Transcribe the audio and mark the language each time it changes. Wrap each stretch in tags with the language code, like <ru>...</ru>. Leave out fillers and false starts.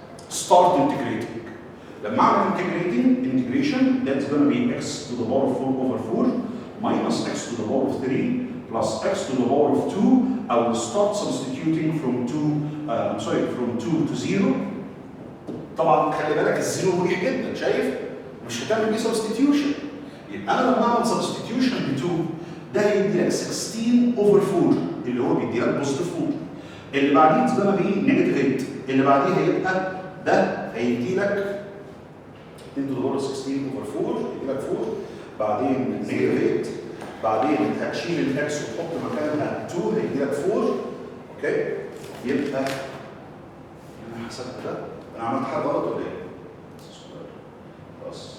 <en>Start integrating.</en> <ar>لما اعمل</ar> <en>integration that's going to be x to the power of 4 over 4 minus x to the power of 3 plus x to the power of 2. I will start substituting from 2 to 0.</en> <ar>طبعا خلي بالك الزيرو مريح جدا شايف؟ مش هتعمل بيه substitution. يبقى انا لما اعمل substitution ب 2 ده هيدي لك 16 over 4 اللي هو بيدي لك بوزيتيف 4. اللي بعديه</ar> <en>it's gonna be negative 8.</en> <ar>اللي بعديه هيبقى ده هيدي لك 2 to the power 16 over 4 يدي لك 4 بعدين negative 8 بعدين هتشيل الاكس وتحط مكانها 2 هيدي لك 4 اوكي يبقى انا حسبت ده انا عملت حاجه غلط ولا ايه؟ بس</ar>